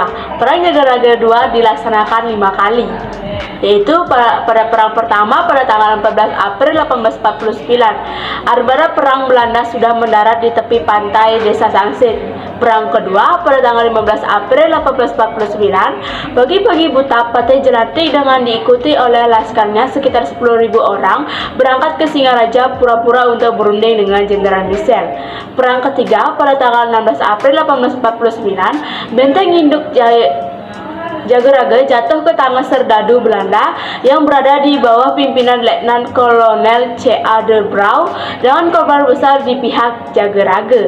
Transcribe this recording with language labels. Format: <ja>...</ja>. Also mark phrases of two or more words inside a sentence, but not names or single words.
<id>Perang Jagaraga II dilaksanakan 5 kali, yaitu pada perang pertama pada tanggal 14 April 1849. Armada perang Belanda sudah mendarat di tepi pantai desa Sangsit. Perang kedua pada tanggal 15 April 1849, pagi-pagi buta Patih Jelantik dengan diikuti oleh laskarnya sekitar 10.000 orang berangkat ke Singaraja pura-pura untuk berunding dengan Jenderal Michel. Perang ketiga pada tanggal 16 April 1849, benteng induk Jagaraga jatuh ke tangan serdadu Belanda yang berada di bawah pimpinan Letnan Kolonel C.A. de Brauw dengan korban besar di pihak Jagaraga.</id>